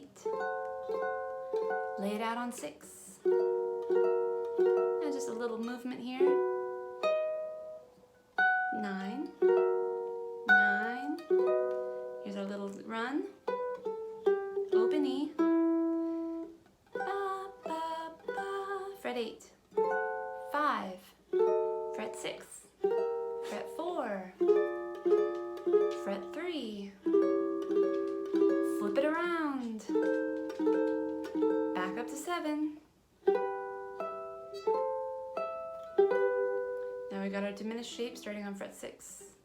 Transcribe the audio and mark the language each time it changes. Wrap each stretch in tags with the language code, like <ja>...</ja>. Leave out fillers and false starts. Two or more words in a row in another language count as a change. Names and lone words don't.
<en>Lay it out on 6. Now just a little movement here. 9. 9. Here's our little run. Open E. Ba, ba, ba. Fret 8. 5. Fret 6. Fret 4. Fret 3. Flip it around. Back up to 7. Now we got our diminished shape starting on fret 6.</en>